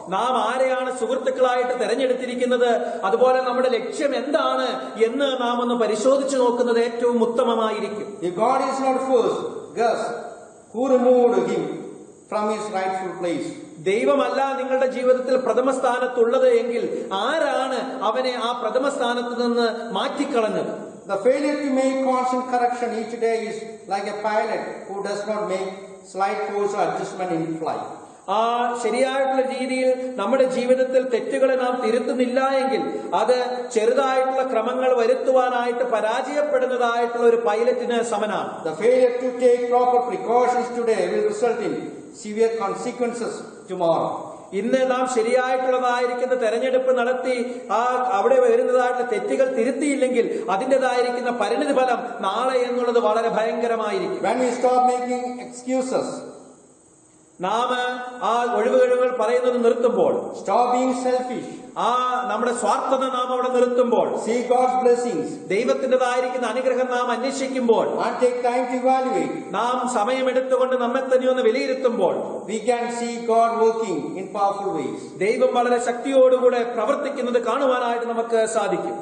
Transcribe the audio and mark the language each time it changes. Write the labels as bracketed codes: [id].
[ml] നാം ആരെയാണ് സുഹൃത്തുക്കളായിട്ട് തെരഞ്ഞെടുത്തിരിക്കുന്നത്, അതുപോലെ നമ്മുടെ ലക്ഷ്യം എന്താണ് എന്ന് നാം ഒന്ന് പരിശോധിച്ചു നോക്കുന്നത് ഏറ്റവും ഉത്തമമായിരിക്കും. [en] If God is not first, guess who removed him from his rightful place? [ml] ദൈവമല്ല നിങ്ങളുടെ ജീവിതത്തിൽ പ്രഥമ സ്ഥാനത്തുള്ളത് എങ്കിൽ ആരാണ് അവനെ ആ പ്രഥമ സ്ഥാനത്ത് നിന്ന് മാറ്റിക്കളഞ്ഞത്? [en] The failure to make constant correction each day is like a pilot who does not make slight course adjustment in flight. [ml] ആ ശരിയായിട്ടുള്ള രീതിയിൽ നമ്മുടെ ജീവിതത്തിൽ തെറ്റുകളെ നാം തിരുത്തുന്നില്ല എങ്കിൽ അത് ചെറുതായിട്ടുള്ള ക്രമങ്ങൾ വരുത്തുവാനായിട്ട് പരാജയപ്പെടുന്നതായിട്ടുള്ള ഒരു പൈലറ്റിന് സമനാണ്. [en] The failure to take proper precautions today will result in severe consequences tomorrow. [ml] ഇന്ന് നാം ശരിയായിട്ടുള്ളതായിരിക്കുന്ന തെരഞ്ഞെടുപ്പ് നടത്തി അവിടെ വരുന്നതായിട്ടുള്ള തെറ്റുകൾ തിരുത്തിയില്ലെങ്കിൽ അതിൻ്റെതായിരിക്കുന്ന പരിണിതി ഫലം നാളെ എന്നുള്ളത് വളരെ ഭയങ്കരമായിരിക്കും. [en] When we stop making excuses, [ml] നാം ആ ഒഴിവുകഴിവുകൾ പറയുന്നത് നിർത്തുമ്പോൾ, [en] stop being selfish, [ml] നമ്മുടെ സ്വാർത്ഥത നാം അവിടെ നിർത്തുമ്പോൾ, [en] seek God's blessings, [ml] ദൈവത്തിൻ്റെതായിരിക്കുന്ന അനുഗ്രഹം നാം അന്വേഷിക്കുമ്പോൾ, [en] and take time to evaluate, [ml] നാം സമയമെടുത്തുകൊണ്ട് നമ്മെ തന്നെ ഒന്ന് വിലയിരുത്തുമ്പോൾ, [en] we can see God working in powerful ways. [ml] ദൈവം വളരെ ശക്തിയോടുകൂടെ പ്രവർത്തിക്കുന്നത് കാണുവാനായിട്ട് നമുക്ക് സാധിക്കും.